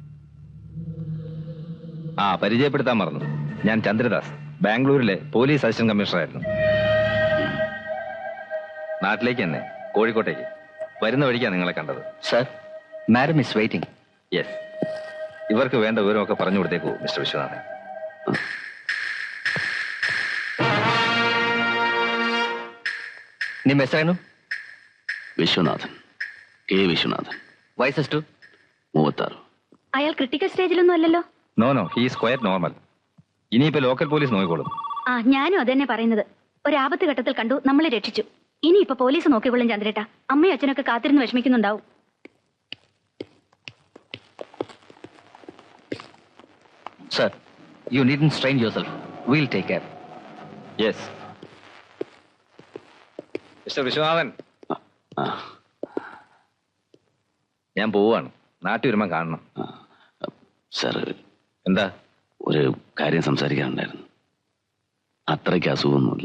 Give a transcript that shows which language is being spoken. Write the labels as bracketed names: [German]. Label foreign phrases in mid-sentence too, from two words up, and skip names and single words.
[Malayalam] പരിചയപ്പെടുത്താൻ മറന്നു. ഞാൻ ചന്ദ്രദാസ്, ബാംഗ്ലൂരിലെ പോലീസ് അസിസ്റ്റന്റ് കമ്മീഷണറായിരുന്നു. നാട്ടിലേക്ക് തന്നെ, കോഴിക്കോട്ടേക്ക് വരുന്ന വഴിക്കാണ് നിങ്ങളെ കണ്ടത്. [English] Sir, madam is waiting. [Malayalam] യെസ്, ഇവർക്ക് വേണ്ട വിവരമൊക്കെ പറഞ്ഞു കൊടുത്തേക്കൂ മിസ്റ്റർ വിശ്വനാഥൻ. [Kannada] ನಿಮ್ಮ ಹೆಸರೇನು? [Malayalam] വിശ്വനാഥൻ, കെ വിശ്വനാഥൻ. [Kannada] ವಯಸ್ಸೆಷ್ಟು? 36. [Malayalam] അയാൾ ക്രിട്ടിക്കൽ സ്റ്റേജിലൊന്നും അല്ലല്ലോ? [English] No, he's quite normal. [Malayalam] ഇനിയിപ്പോ ലോക്കൽ പോലീസ് നോക്കിക്കോളും. ഞാനും അതന്നെ പറയുന്നത്. ഒരാപത്ത് ഘട്ടത്തിൽ കണ്ടു, നമ്മളെ രക്ഷിച്ചു. ഇനിയിപ്പോ പോലീസ് നോക്കിക്കോളും ചന്ദ്രേട്ട. അമ്മയും അച്ഛനൊക്കെ കാത്തിരുന്ന് വിഷമിക്കുന്നുണ്ടാവും. [English] Sir, you needn't strain yourself. We'll take care. Yes Mister [Malayalam] വിശ്വനാഥൻ, ഞാൻ പോവാണ്. നാട്ടിൽ വരുമ്പോ കാണണം. സാർ, എന്താ? ഒരു കാര്യം സംസാരിക്കാനുണ്ടായിരുന്നു. അത്രയ്ക്ക് അസുഖമൊന്നുമില്ല.